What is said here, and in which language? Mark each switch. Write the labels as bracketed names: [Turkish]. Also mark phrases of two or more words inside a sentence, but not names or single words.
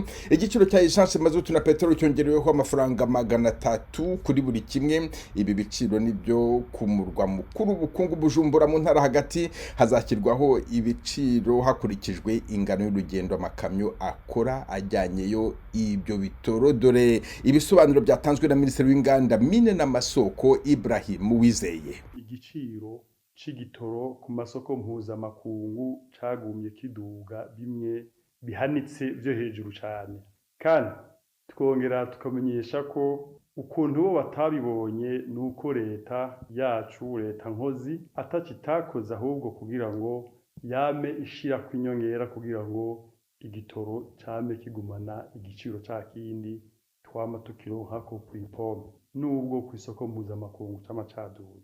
[Kinyarwanda] Igiciro cya essence, mazutu na peteroli cyongereweho amafaranga 300 kuri buri kimwe. Ibi biciro nibyo kumurwa mukuru ubukungu Bujumbura mu ntara hagati hazakirwaho ibiciro hakurikijwe ingano y'urugendo amakamyo akora ajyanyeyo ibyo bitoro. Dore ibisobanuro byatanzwe na Minisitiri w'Inganda, Mine n'Amasoko Ibrahim Uwizeye. [Rundi] Igiciro c'igitoro ku masoko mpuzamakungu cagumye kiduga bimwe bihanitse byo hejuru cyane, kandi twongera tukamenyesha ko ukuntu bo batabibonye nuko leta yacu, leta nkozi atakitakoze ahubwo kugira ngo yame ishira kwinyongera kugira ngo igitoro cyame kigumana igiciro cya kindi twama tukironka ko kw'ipompe nubwo ku isoko mpuzamakungu cy'amacaduzi.